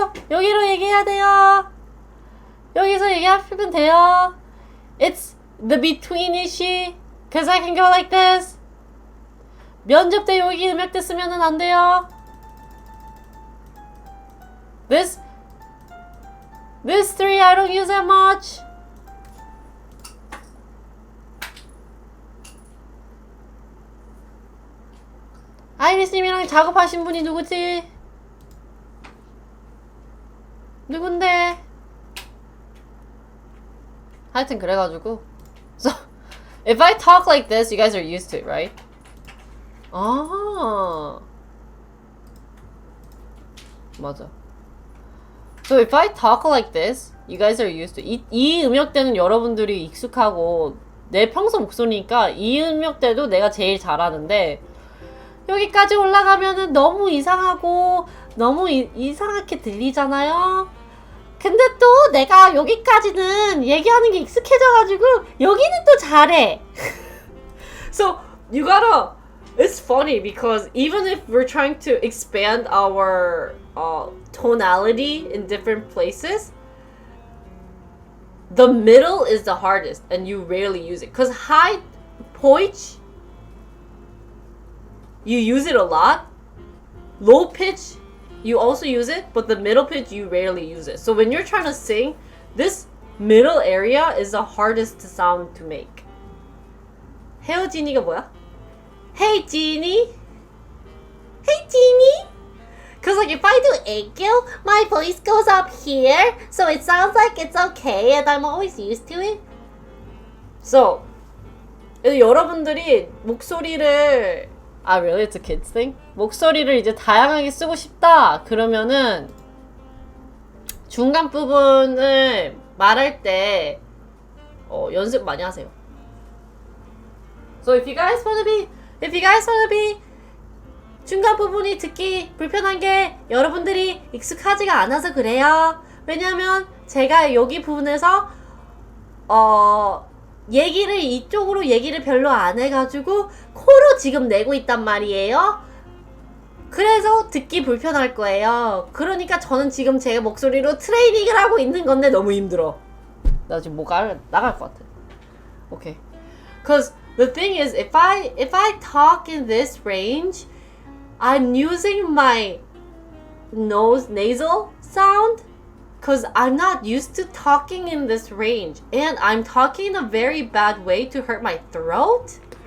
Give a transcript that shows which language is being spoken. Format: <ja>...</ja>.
<ko>여기로 얘기해야 돼요. 여기서 얘기하시면 돼요.</ko> <en>It's the between-ish. Cause I can go like this.</en> <ko>면접 때 여기 음역대 쓰면은 안 돼요.</ko> <en>This three I don't use that much.</en> <ko>아이리스님이랑 작업하신 분이 누구지? 누군데? 하여튼 그래가지고</ko> <en>So, if I talk like this, you guys are used to it, right?</en> <ko>아 맞아.</ko> <en>So if I talk like this, you guys are used to it.</en> <ko>이 음역대는 여러분들이 익숙하고 내 평소 목소리니까 이 음역대도 내가 제일 잘하는데 여기까지 올라가면은 너무 이상하고 너무 이상하게 들리잖아요. 근데 또 내가 여기까지는 얘기하는 게 익숙해져가지고 여기는 또 잘해.</ko> <en>So you gotta. It's funny because even if we're trying to expand our tonality in different places, the middle is the hardest, and you rarely use it. Cause high pitch, you use it a lot. Low pitch, you also use it, but the middle pitch, you rarely use it. So when you're trying to sing, this middle area is the hardest sound to make.</en> <ko>헤어지니가 뭐야?</ko> <en>Hey, Jeannie. Hey, Jeannie. Cause like if I do aegyo, my voice goes up here, so it sounds like it's okay, and I'm always used to it.</en> <ko>So, 여러분들이 목소리를 really?</ko> <en>It's a kids thing?</en> <ko>목소리를 이제 다양하게 쓰고 싶다 그러면은 중간 부분을 말할 때 연습 많이 하세요.</ko> <en>So if you guys wanna be</en> <ko>중간 부분이 듣기 불편한 게 여러분들이 익숙하지가 않아서 그래요. 왜냐면 제가 여기 부분에서 이쪽으로 얘기를 별로 안 해가지고 코로 지금 내고 있단 말이에요. 그래서 듣기 불편할 거예요. 그러니까 저는 지금 제 목소리로 트레이닝을 하고 있는 건데 너무 힘들어. 나 지금 나갈 것 같아. Okay.</ko> <en>Cause the thing is, if I talk in this range, I'm using my nasal sound because I'm not used to talking in this range, and I'm talking in a very bad way to hurt my throat.</en>